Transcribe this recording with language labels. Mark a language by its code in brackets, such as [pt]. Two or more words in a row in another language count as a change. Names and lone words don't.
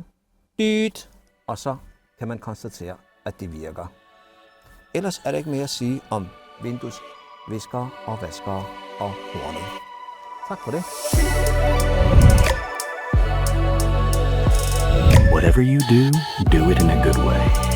[da] Dyt! Og så kan man konstatere, at det virker. Ellers er der ikke mere at sige om vinduesviskere og vaskere og hornet. Tak for det. [en] Whatever you do, do it in a good way.